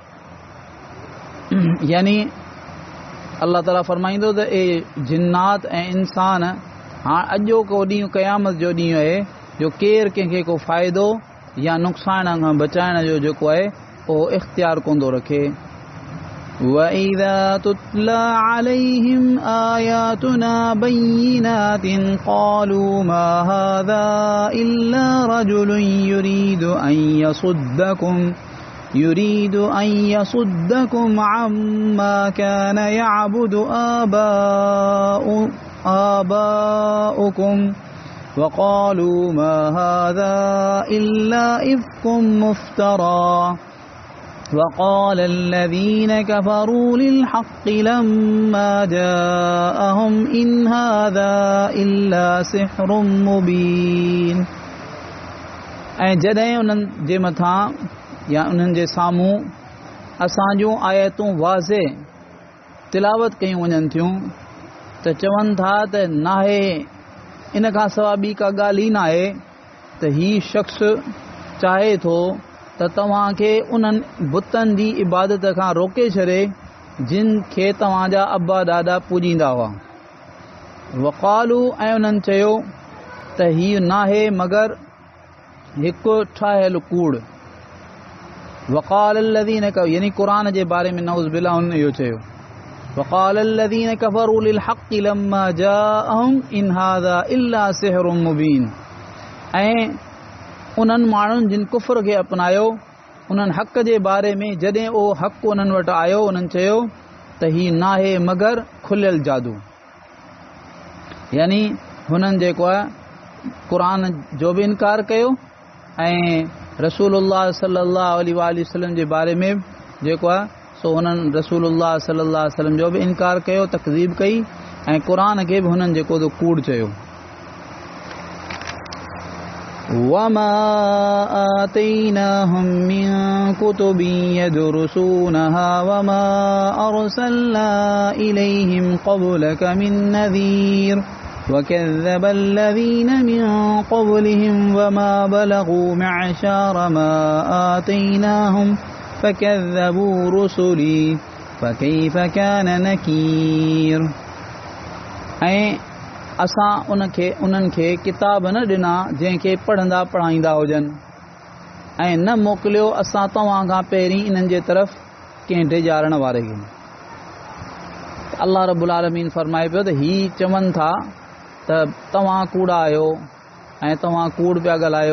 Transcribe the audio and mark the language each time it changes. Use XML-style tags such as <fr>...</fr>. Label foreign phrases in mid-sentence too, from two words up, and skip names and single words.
<sd>यानी अल्लाह ताला फरमाईंदो त ए जिन्नात ऐं इंसान हाणे अॼो को ॾींहुं क़यामत जो ॾींहुं आहे जो केरु कंहिंखे को फ़ाइदो या नुक़सान खां बचाइण जो जेको आहे उहो इख़्तियार कोन थो रखे।</sd> <ar>وَإِذَا تُتْلَى عَلَيْهِمْ آيَاتُنَا بَيِّنَاتٍ قَالُوا مَا هَذَا إِلَّا رَجُلٌ يُرِيدُ أَن يَصُدَّكُمْ عَمَّا كَانَ يَعْبُدُ آبَاؤُكُمْ وَقَالُوا مَا هَذَا إِلَّا إِفْكٌ مُفْتَرًى وَقَالَ الَّذِينَ كَفَرُوا لِلْحَقِّ لَمَّا جَاءَهُمْ إِنْ هَذَا إِلَّا سِحْرٌ مُبِينٌ</ar> <sd>ऐं जॾहिं उन्हनि जे मथां या उन्हनि जे साम्हूं असां जूं आयतूं वाज़े तिलावत कयूं वञनि थियूं त चवनि था त नाहे इन खां सवाइ ॿी का ॻाल्हि ई न आहे त हीउ शख़्स चाहे थो त तव्हांखे उन्हनि बुतनि जी इबादत खां रोके छॾे जिन खे तव्हांजा अब्बा ॾाॾा पूॼींदा हुआ। वक़ालू ऐं उन्हनि चयो त हीउ नाहे मगर हिकु ठाहियलु कूड़।</sd> <ar>وقال الذين</ar> <sd>यानी क़ुरान जे बारे में</sd> <ar>نعوذ بالله</ar> <sd>हुन इहो चयो।</sd> <ar>وقال الذين كفروا للحق لما جاءهم إن هذا إلا سحر مبين</ar> <sd>ऐं उन्हनि माण्हुनि जिन कुफ़र खे अपनायो उन्हनि हक़ जे बारे में जॾहिं उहो हक़ उन्हनि वटि आयो उन्हनि चयो त हीउ नाहे मगर खुलियल जादू। यानी हुननि जेको आहे क़ुरान जो बि इनकार कयो ऐं</sd> <ar>رسول الله صلى الله عليه وسلم</ar> <sd>जे बारे में जेको आहे सो हुननि</sd> <ar>رسول الله صلى الله عليه وسلم</ar> <sd>जो बि इनकार कयो, तकज़ीब कई ऐं क़ुरान खे बि हुननि जेको त कूड़ चयो।</sd> <ar>وَمَا آتَيْنَاهُمْ مِنْ كُتُبٍ يَدْرُسُونَهَا وَمَا أَرْسَلْنَا إِلَيْهِمْ قَبْلَكَ مِنْ نَذِيرٍ وَكَذَّبَ الَّذِينَ مِنْ قَبْلِهِمْ وَمَا بَلَغُوا مِعْشَارَ مَا آتَيْنَاهُمْ فَكَذَّبُوا رُسُلِي فَكَيْفَ كَانَ نَكِيرٌ</ar> <sd>ऐं असां उन्हनि खे किताब न ॾिना जंहिंखे पढ़ंदा पढ़ाईंदा हुजनि ऐं न मोकिलियो असां तव्हां खां पहिरीं इन्हनि जे तरफ़ कंहिं डिॼारण वारे खे। अल्लाह</sd> <ar>رب العالمين</ar> <sd>फरमाए पियो त हीअ चवनि था त तव्हां कूड़ा आहियो ऐं तव्हां कूड़ पिया ॻाल्हायो।</sd>